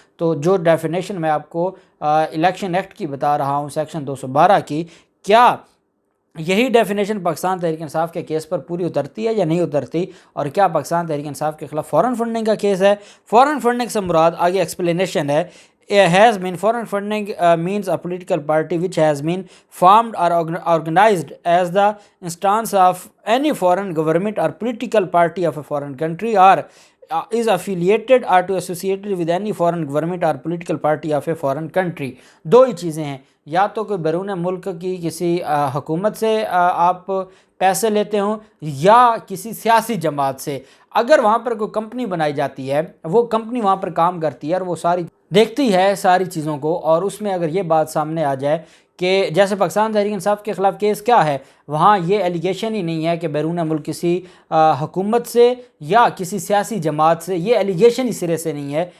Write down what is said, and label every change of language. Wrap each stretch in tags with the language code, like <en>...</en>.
<ur>تو جو ڈیفینیشن میں آپ کو الیکشن ایکٹ کی بتا رہا ہوں سیکشن 212 کی، کیا یہی ڈیفینیشن پاکستان تحریک انصاف کے کیس پر پوری اترتی ہے یا نہیں اترتی، اور کیا پاکستان تحریک انصاف کے خلاف فورن فنڈنگ کا کیس ہے؟ فورن فنڈنگ سے مراد آگے ایکسپلینیشن ہے.</ur> <en>has been foreign funding means a political party which has been formed or organized as the instance of any foreign government or political party of a foreign country, or is affiliated or to associated with any foreign government or political party of a foreign country.</en> <ur>دو ہی چیزیں ہیں، یا تو کوئی بیرون ملک کی کسی حکومت سے آپ پیسے لیتے ہوں یا کسی سیاسی جماعت سے. اگر وہاں پر کوئی کمپنی بنائی جاتی ہے، وہ کمپنی وہاں پر کام کرتی ہے اور وہ ساری دیکھتی ہے ساری چیزوں کو، اور اس میں اگر یہ بات سامنے آ جائے کہ جیسے پاکستان تحریک انصاف کے خلاف کیس کیا ہے، وہاں یہ ایلیگیشن ہی نہیں ہے کہ بیرون ملک کسی حکومت سے یا کسی سیاسی جماعت سے، یہ ایلیگیشن ہی سرے سے نہیں ہے.</ur>